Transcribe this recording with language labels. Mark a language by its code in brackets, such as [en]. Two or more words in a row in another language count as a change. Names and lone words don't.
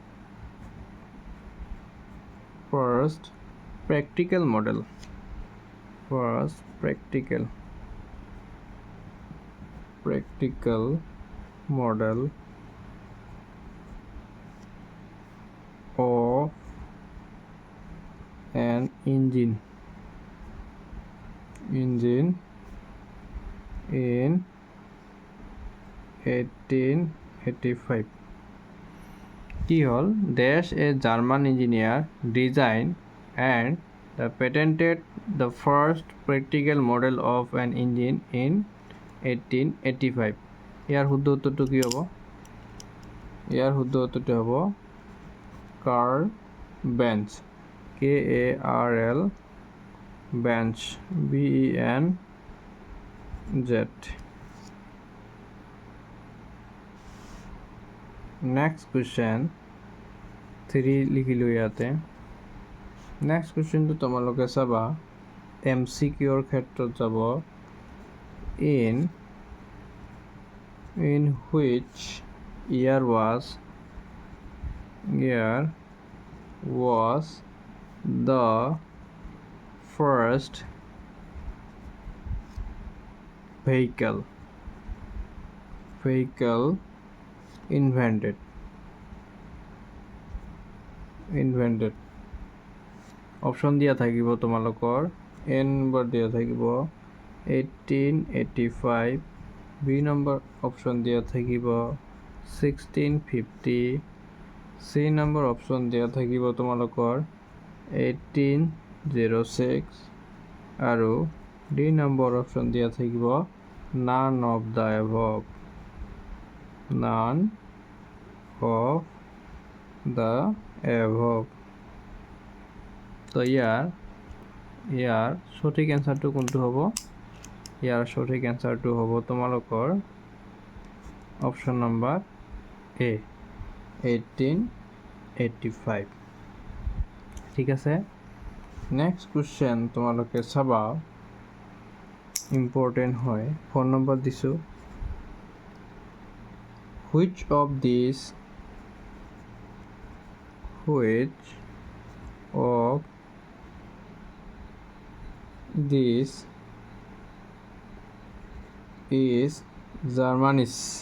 [en] practical model of an engine in 1885. [as] কি হ'ল? [en] dash a German engineer design and patented the first practical model of an engine in 1885. [as] ইয়াৰ শুদ্ধ উত্তৰটো কি হ'ব? ইয়াৰ শুদ্ধ উত্তৰটো হ'ব কাৰ্ল বেঞ্চ। KARL বেঞ্চ BENZ। [en] next question [as] 3 লিখিলোঁ ইয়াতে। নেক্সট কুৱেশ্যনটো তোমালোকে চাবা MCQৰ ক্ষেত্ৰত যাব। [en] in which year was the first vehicle invented? [as] অপশ্যন দিয়া থাকিব তোমালোকৰ। N নম্বৰ দিয়া থাকিব 1885 বি নম্বৰ অপশ্যন দিয়া থাকিব 1650 চি নম্বৰ অপশ্যন দিয়া থাকিব তোমালোকৰ 1806 আৰু ডি নম্বৰ অপশ্যন দিয়া থাকিব [en] none of the above [as] none of the above তো ইয়াৰ সঠিক এনসাৰটো কোনটো হ'ব ইয়াৰ সঠিক এনসাৰটো হ'ব তোমালোকৰ অপশ্যন নম্বৰ এ 1885 ঠিক আছে [en] next question [as] তোমালোকে চাবা ইম্পৰ্টেণ্ট হয় [en] phone number [as] দিছোঁ [en] which of these is Germany's